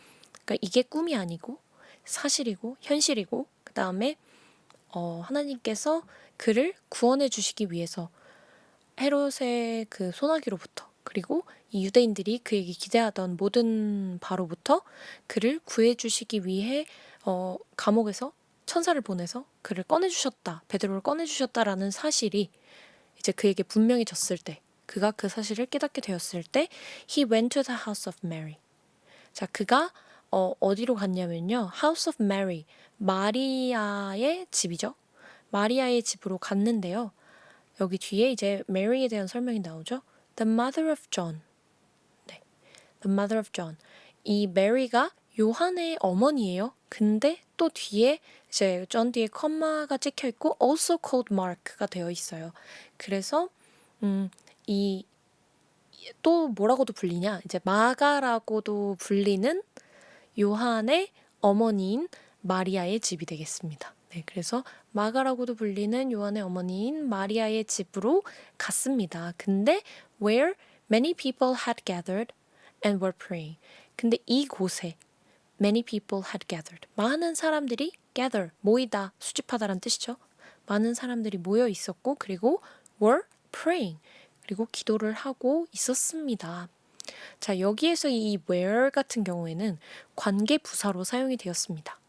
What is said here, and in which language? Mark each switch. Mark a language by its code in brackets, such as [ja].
[ko] 그러니까 이게 꿈이 아니고 사실이고 현실이고 그 다음에 하나님께서 그를 구원해 주시기 위해서 헤롯의 그 소나기로부터 그리고 이 유대인들이 그에게 기대하던 모든 바로부터 그를 구해주시기 위해 감옥에서 천사를 보내서 그를 꺼내주셨다, 베드로를 꺼내주셨다라는 사실이 이제 그에게 분명해졌을 때, 그가 그 사실을 깨닫게 되었을 때 [en] He went to the house of Mary. [ko] 자, 그가 어디로 갔냐면요. [en] House of Mary, [ko] 마리아의 집이죠. 마리아의 집으로 갔는데요. 여기 뒤에 이제 메리에 대한 설명이 나오죠. [en] The mother of John. 네, The mother of John. [ko] 이 메리가 요한의 어머니예요. 근데 또 뒤에 이제 존 뒤에 컴마가 찍혀 있고 [en] also called Mark [ko] 가 되어 있어요. 그래서 이 또 뭐라고도 불리냐? 이제 마가라고도 불리는 요한의 어머니인 마리아의 집이 되겠습니다. 네, 그래서 마가라고도 불리는 요한의 어머니인 마리아의 집으로 갔습니다. 근데 [en] where many people had gathered and were praying. [ko] 근데 이곳에 [en] many people had gathered. [ko] 많은 사람들이 gather, 모이다, 수집하다라는 뜻이죠. 많은 사람들이 모여 있었고 그리고 [en] were praying. [ko] 그리고 기도를 하고 있었습니다. 자, 여기에서 이 where 같은 경우에는 관계 부사로 사용이 되었습니다.